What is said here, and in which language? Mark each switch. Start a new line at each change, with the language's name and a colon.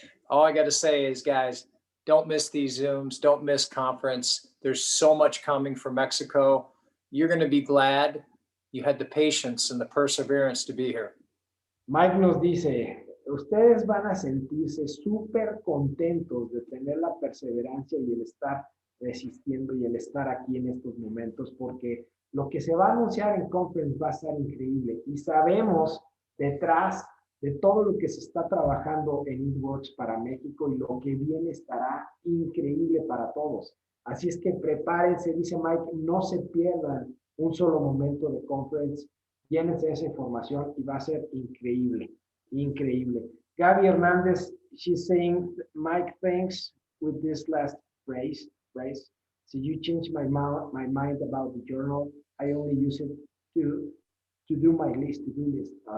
English: All I got to say is, guys, don't miss these Zooms. Don't miss conference. There's so much coming from Mexico. You're going to be glad you had the patience and the perseverance to be here.
Spanish: Mike nos dice, ustedes van a sentirse súper contentos de tener la perseverancia y el estar resistiendo y el estar aquí en estos momentos, porque lo que se va a anunciar en conference va a estar increíble y sabemos detrás de todo lo que se está trabajando en Networks para México, y lo que viene estará increíble para todos. Así es que prepárense, dice Mike, no se pierdan un solo momento de conference, llénense de esa información y va a ser increíble, increíble.
English: Gaby Hernández, she's saying, Mike, thanks with this last phrase. So you changed my mind about the journal. I only use it to do my list, to do list.